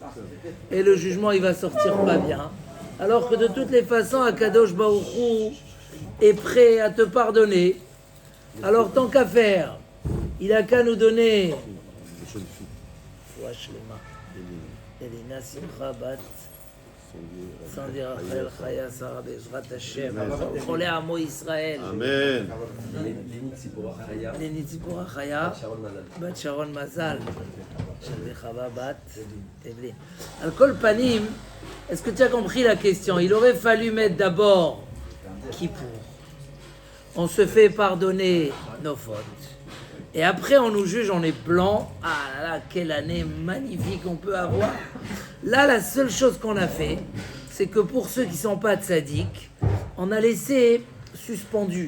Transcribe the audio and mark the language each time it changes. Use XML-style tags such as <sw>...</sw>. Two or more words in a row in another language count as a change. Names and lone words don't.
<fr>Et le jugement, il va sortir pas bien. Alors que de toutes les façons, Akadosh Baruch Hu est prêt à te pardonner. Alors tant qu'à faire, il a qu'à nous donner Elina Simcha Bat Sandy Rachel Chaya Sarah</fr> <he>בעזרת השם חולי עמו ישראל</he> <fr>Amen. Eleni Tzipora Chaya Bat Sharon Mazal Shalve Chava Bat Evelyn.</fr> <he>על כל פנים,</he> <fr>est-ce que tu as compris la question? Il aurait fallu mettre d'abord Kippour. On se fait pardonner nos fautes. Et après, on nous juge, on est blanc. Ah là là, quelle année magnifique on peut avoir. Là, la seule chose qu'on a fait, c'est que pour ceux qui ne sont pas tzaddik, on a laissé suspendu.</fr>